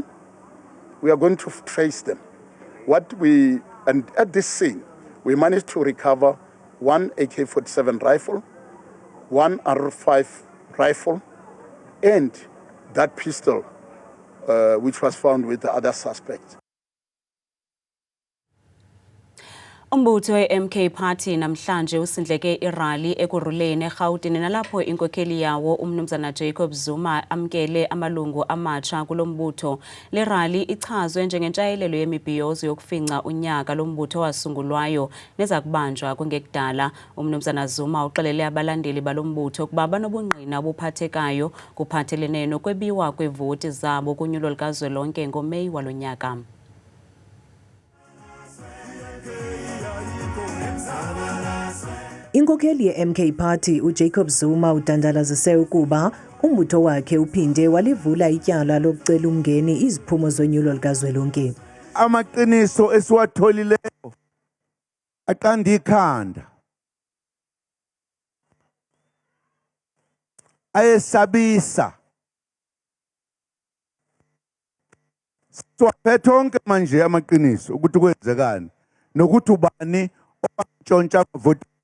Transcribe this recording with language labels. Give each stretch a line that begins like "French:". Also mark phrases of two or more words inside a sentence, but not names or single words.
English: We are going to trace them. And at this scene, we managed to recover 1 AK-47 rifle, 1 R5 rifle, and that pistol, which was found with the other suspects.
Zulu: Umbutho we-MK Party namhlanje usindleke irali eKuruleni eGauteng nalapho inkokheli yawo umnumzana Jacob Zuma amkele amalungu amatsha kulombutho.
Xhosa: Le rali ichazwe njengentshayelelo yemibhiyozo yokufinca unyaka lombutho wasungulwayo neza kubanjwa kungekudala. Umnumzana Zuma uxelele abalandeli balombutho ukuba banobungqina obuphathekayo kuphathelene nokwebiwa kwevoti zabo kunyulo lukazwelonke ngoMeyi walonyaka. Inkokheli ye-MK Party uJacob Zuma udandalazise ukuba umbutho wakhe uphinde walivula ityala lokucela umngeni iziphumo zonyulo lukazwelonke.
Zulu: Amaqiniso esiwatholileyo aqanda ikhanda. Ayesabisa. Siwaphethe onke manje amaqiniso ukuthi kwenzekani nokuthi ubani owantshontsha amavoti.